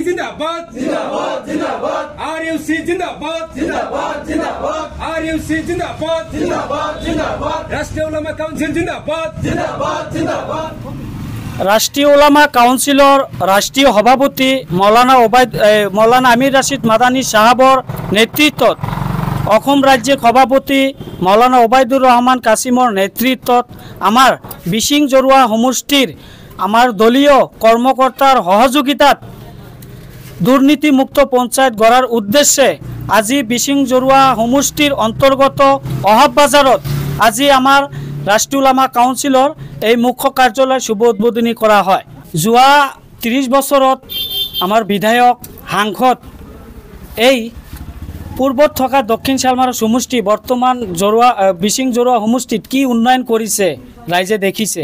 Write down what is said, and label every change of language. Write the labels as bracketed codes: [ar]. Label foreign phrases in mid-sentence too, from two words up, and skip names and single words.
[as] জিন্দাবাদ জিন্দাবাদ জিন্দাবাদ আৰইউচি জিন্দাবাদ জিন্দাবাদ জিন্দাবাদ আৰইউচি জিন্দাবাদ জিন্দাবাদ জিন্দাবাদ ৰাষ্ট্ৰীয় উলামা কাউন্সিল জিন্দাবাদ জিন্দাবাদ জিন্দাবাদ ৰাষ্ট্ৰীয় উলামা কাউন্সিলৰ ৰাষ্ট্ৰীয় সভাপতি মৌলানা আমিৰ ৰাছিদ মাদানী চাহাবৰ নেতৃত্ব ৰাজ্য সভাপতি মৌলানা ওবায়দুৰ ৰহমান কাছিমৰ নেতৃত্ব আমাৰ বিশিং জৰুৱা সমষ্টিৰ আমাৰ দলীয় কৰ্মকৰ্তাৰ সহযোগিতাত দুৰ্নীতিমুক্ত পঞ্চায়ত গঢ়াৰ উদ্দেশ্য আজি বিশিং জৰুৱা সমষ্টিৰ অন্তৰ্গত অহাব বজাৰত আজি আমাৰ ৰাষ্ট্ৰীয় উলামা কাউন্সিলৰ এই মুখ্য কাৰ্যালয় শুভ উদ্বোধনী কৰা হয়। যোৱা 30 বছৰত আমাৰ বিধায়ক সাংসদ এই পূৰ্বত থকা দক্ষিণ শালমাৰা সমষ্টি বৰ্তমান বিশিং জৰুৱা সমষ্টিত কি উন্নয়ন কৰিছে ৰাইজে দেখিছে।